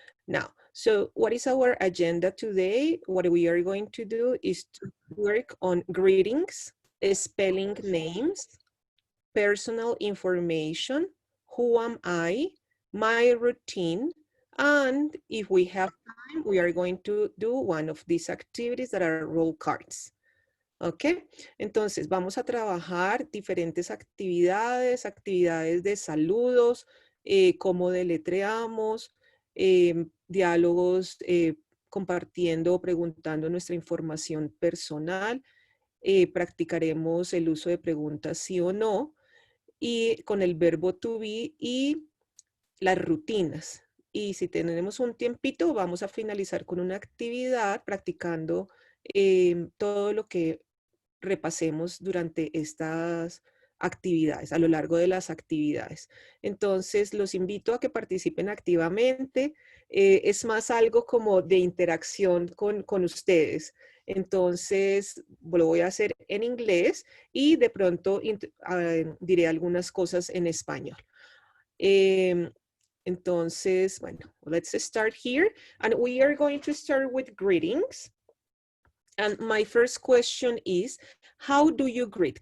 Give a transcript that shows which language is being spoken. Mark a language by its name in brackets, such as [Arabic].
[English] Now, so what is our agenda today? What we are going to do is to work on greetings, spelling names, personal information, who am I, my routine, and if we have time, we are going to do one of these activities that are role cards. [Spanish] ¿Ok? Entonces, vamos a trabajar diferentes actividades de saludos, cómo deletreamos, diálogos compartiendo o preguntando nuestra información personal, practicaremos el uso de preguntas sí o no, y con el verbo to be y las rutinas. Y si tenemos un tiempito, vamos a finalizar con una actividad practicando todo lo que repasemos durante estas actividades, a lo largo de las actividades. Entonces, los invito a que participen activamente. Es más algo como de interacción con ustedes. Entonces, lo voy a hacer en inglés y de pronto diré algunas cosas en español. Entonces, bueno, [English] let's start here. And we are going to start with greetings. And my first question is, how do you greet?